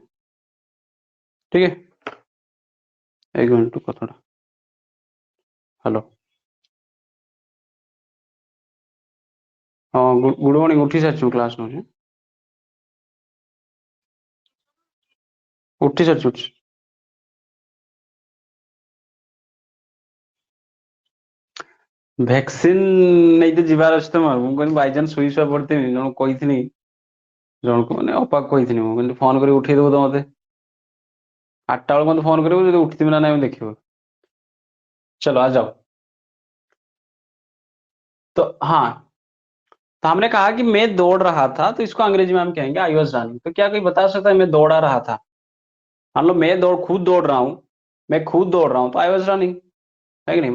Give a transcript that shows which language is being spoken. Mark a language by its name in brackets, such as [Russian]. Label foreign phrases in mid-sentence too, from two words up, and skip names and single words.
[Hindi] ठीक है, एक मिनट रुको थोड़ा। हेलो, हाँ [English] good morning, [Hindi] उठी सारी क्लास में, उठी सारी। [Odia] ଭ୍ୟାକ୍ସିନ୍ ନେଇତେ ଯିବାର ଅଛି ତ ମୋର। ମୁଁ କହିଲି ବାଇଚାନ୍ସ ଶୋଇ ଶୁଆ ପଡିଥିବି, ଜଣକୁ କହିଥିନି, ଜଣକୁ ମାନେ ଅପାକୁ କହିଥିନି, ମୁଁ କହିଲି ଫୋନ କରି ଉଠେଇଦବୁ ତ ମତେ 8ଟା ବେଳକୁ ମତେ ଫୋନ କରିବୁ, ଯଦି ଉଠିଥିବି ନା ନାଇଁ ଦେଖିବୁ। [Hindi] चलो आ जाओ। तो हाँ, तो हमने कहा कि मैं दौड़ रहा था, तो इसको अंग्रेजी में हम कहेंगे [English] I was running. [Hindi] तो क्या कोई बता सकता है मैं दौड़ा रहा था? मान लो मैं खुद दौड़ रहा हूँ, मैं खुद दौड़ रहा हूँ तो [English] I was running, [Hindi] है कि नहीं?